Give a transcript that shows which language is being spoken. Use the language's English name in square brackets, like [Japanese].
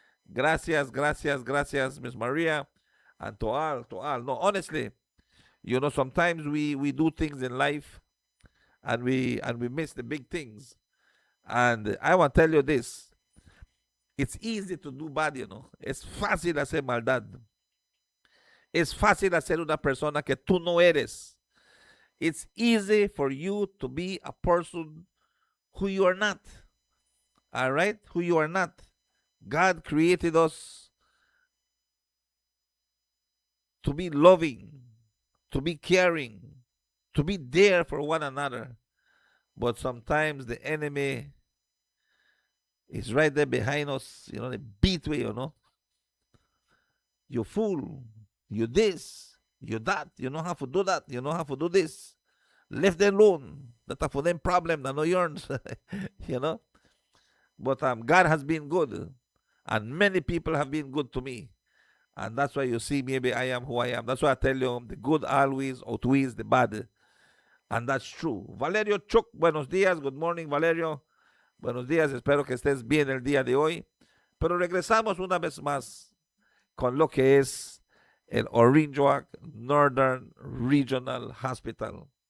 [Spanish] Gracias, [English] Miss Maria. And to all. No, honestly, sometimes we do things in life and we miss the big things. And I want to tell you this. It's easy to do bad, [Spanish] Es fácil hacer maldad. Es fácil hacer una persona que tú no eres. [English] It's easy for you to be a person who you are not. All right? Who you are not. God created us to be loving, to be caring, to be there for one another. But sometimes the enemy is right there behind us, the beat way, You fool, you this, you that, you know how to do that, you know how to do this. Left them alone. That's for them problem, not no yours, But God has been good, and many people have been good to me. And that's why you see maybe I am who I am. That's why I tell you the good always outweighs the bad. And that's true. [Spanish] Valerio Chuck, buenos días. [English] Good morning, [Spanish] Valerio. Buenos días. Espero que estés bien el día de hoy. Pero regresamos una vez más con lo que es el Orinjoak Northern Regional Hospital.